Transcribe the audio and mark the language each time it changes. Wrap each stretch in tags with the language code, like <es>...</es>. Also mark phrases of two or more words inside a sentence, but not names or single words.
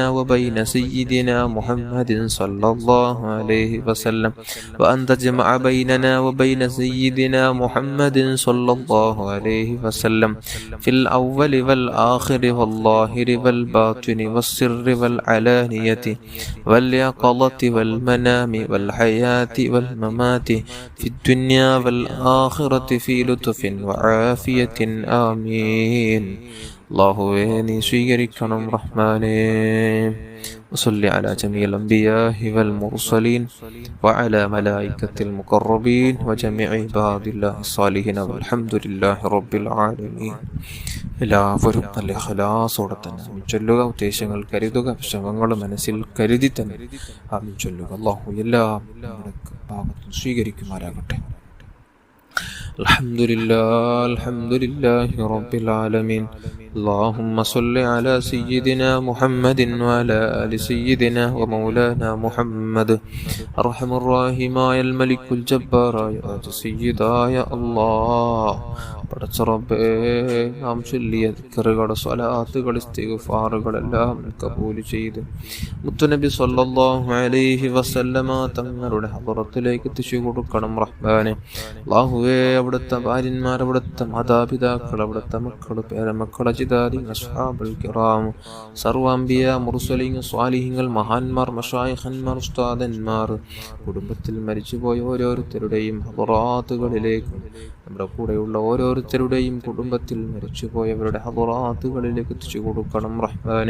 <ar>وبين سيدنا محمد صلى الله عليه وسلم وأن تجمع بيننا وبين سيدنا محمد صلى الله عليه وسلم في الأول والآخر والظاهر والباطن والسر والعلانية واليقظة والمنام والحياة والممات في الدنيا والآخرة في لطف وعافية آمين.</ar> <ml>അല്ലാഹുവേ നീ സ്വീകരിക്കണം റഹ്മാനേ.</ml> <ar>وصل على جميع الأنبياء والمرسلين وعلى ملائكة المقربين وجميع عباد الله الصالحين والحمد لله رب العالمين.</ar> <ml>എല്ലാവരും നല്ല ഇഖ്ലാസോടെ തന്നെ ആമീൻ ചൊല്ലുക. ഉദ്ദേശങ്ങൾ കരുതുക, വിഷമങ്ങൾ മനസ്സിൽ കരുതി തന്നെ ആമീൻ ചൊല്ലുക. അല്ലാഹു എല്ലാം നമ്മുടെ ഭാഗത്തും സ്വീകരിക്കുമാറാകട്ടെ.</ml> <ar>الحمد لله رب العالمين. اللهم صل على سيدنا محمد وعلى آل سيدنا ومولانا محمد. أرحم الراحمين الملك الجبار يا سيدا يا الله.</ar> <ml>പടച്ച റബ്ബേ, നാം ചൊല്ലിയ ദിക്റുകൾ, സ്വലാത്തുകൾ, ഇസ്തിഗ്ഫാറുകളെല്ലാം കബൂൽ ചെയ്ത് മുത്തുനബി</ml> <ar>صلى الله عليه وسلم</ar> <ml>തങ്ങളുടെ ഹദറത്തിലേക്ക് എത്തിച്ചു കൊടുക്കണം റഹ്മാനെ. അല്ലാഹുവേ, അവിടുത്തെ ഭാര്യന്മാർ, അവിടുത്തെ മാതാപിതാക്കൾ, അവിടുത്തെ മക്കൾ, പേരമക്കൾ, അജിദാദി,</ml> <ar>أصحاب الكرام,</ar> <ml>സർവ്വാംബിയ, മുർസലീൻ, സ്വാലിഹീങ്ങൾ, മഹാന്മാർ, മശായിഖന്മാർ, ഉസ്താദന്മാർ, കുടുംബത്തിൽ മരിച്ചുപോയ ഓരോരുത്തരുടെയും ഹദറാത്തുകളിലേക്ക്, നമ്മുടെ കൂടെയുള്ള ഓരോരുത്തരുടെയും കുടുംബത്തിൽ മരിച്ചുപോയവരുടെ ഹദറാത്തുകളിലേക്ക് എത്തിച്ചു കൊടുക്കണം റഹ്മാനെ.</ml>